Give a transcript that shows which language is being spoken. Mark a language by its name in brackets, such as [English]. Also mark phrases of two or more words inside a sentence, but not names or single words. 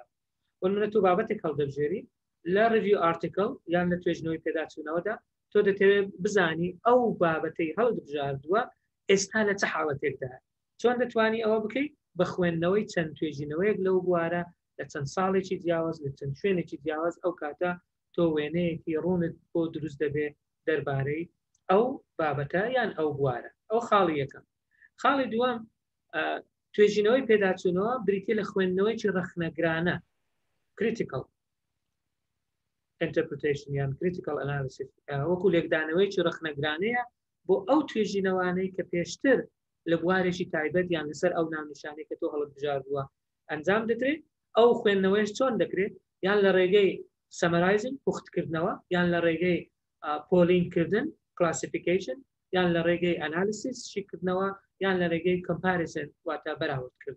[Central Kurdish] وەنمونە تۆ بابەتێک هەڵدەبژێری لە [English] review article [Central Kurdish] یان لە توێژینەوەی پێداچوونەوەدا تۆ دەتەوێت بزانی ئەو بابەتەی هەڵدبژاردووە ئێستا لە چه حاڵەتێکدا چۆن دەتوانی ئەوە بکەیت بە خوێندنەوەی چەند توێژینەوەیەک لەو بوارە لە چەند ساڵێکی جیاواز لە چەند شوێنێکی جیاواز ئەو کاتە تۆ وێنەیەکی ڕوونت بۆ دروست دەبێت دەربارەی ئەو بابەتە یان ئەو بوارە. ئەو خاڵی یەکەم. خاڵی دووەم توێژینەوەی پێداچوونەوە بریتە لە خوێندنەوەیکی ڕەخنەگرانە [English] critical interpretation [Central Kurdish] یان [English] critical analysis [Central Kurdish] وەکو لێکدانەوەیکی ڕەخنەگرانەیە بۆ ئەو توێژینەوانەی کە پێشتر لە بوارێکی تایبەت یان لەسەر ئەو ناونیشانەی کە تۆ هەڵبژاردووە ئەنجام دەدرێت. ئەو خوێندنەوەیش چۆن دەکرێت یان لە ڕێگەی سەمەرایزینگ پوختکردنەوە یان لە ڕێگەی پۆلینگکردن کلاسیفیکیشن یان لە ڕێگەی ئەنالیسیس شیکردنەوە یان لە ڕێگەی کۆمپارێزن واتە بەراوردکرد.